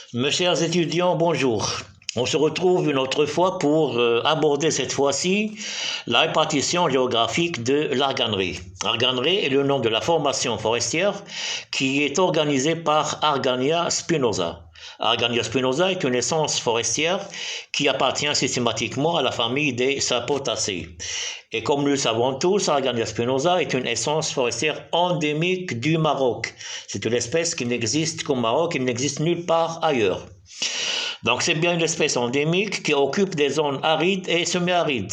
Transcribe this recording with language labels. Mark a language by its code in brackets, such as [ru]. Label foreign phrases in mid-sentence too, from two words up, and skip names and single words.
[fr] Mes chers étudiants, bonjour. On se retrouve une autre fois pour aborder cette fois-ci la répartition géographique de l'arganerie. L'arganerie est le nom de la formation forestière qui est organisée par Argania spinosa. Argania spinosa est une essence forestière qui appartient systématiquement à la famille des Sapotacées. Et comme nous le savons tous, Argania spinosa est une essence forestière endémique du Maroc. C'est une espèce qui n'existe qu'au Maroc, il n'existe nulle part ailleurs. Donc c'est bien une espèce endémique qui occupe des zones arides et semi-arides.